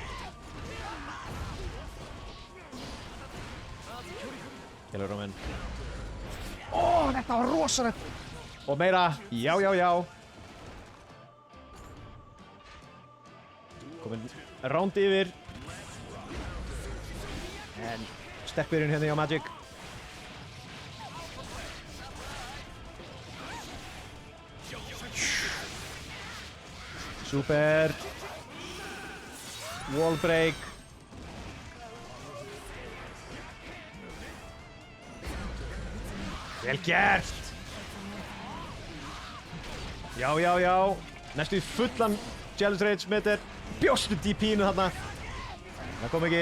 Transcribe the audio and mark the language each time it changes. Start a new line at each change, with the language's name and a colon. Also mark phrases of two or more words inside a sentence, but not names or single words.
Icelandic: Kjellur Rómin. Þetta var rosalegt! Og meira, já. Komin round yfir. En sterk byrjun hérna hjá Magic. Super.
English: Wall break.
Icelandic: Vel gert! Já. Næstu í fullan Jealous Rage meter. Bjóstu DP-inu þarna. Það kom ekki.